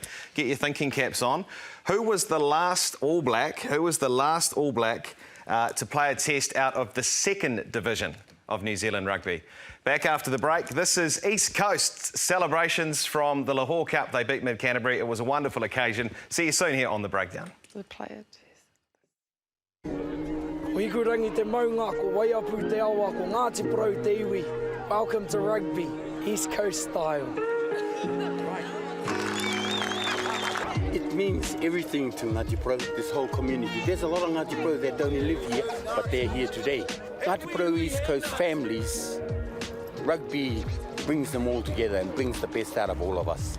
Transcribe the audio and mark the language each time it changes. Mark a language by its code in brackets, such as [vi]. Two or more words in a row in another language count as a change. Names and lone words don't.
[en] Get your thinking caps on. Who was the last All Black? To play a test out of the second division of New Zealand rugby. Back after the break, this is East Coast celebrations from the Lahore Cup. They beat Mid-Canterbury. It was a wonderful occasion. See you soon here on The Breakdown. The player. [mi] Wikurangi te maunga ko waiapu te awa ko Ngāti Pro te iwi. [en] Welcome to rugby, East Coast style. It means everything to Ngāti Pro, this whole community. There's a lot of Ngāti Pro that don't live here, but they're here today. Ngāti Pro East Coast families, rugby brings them all together and brings the best out of all of us.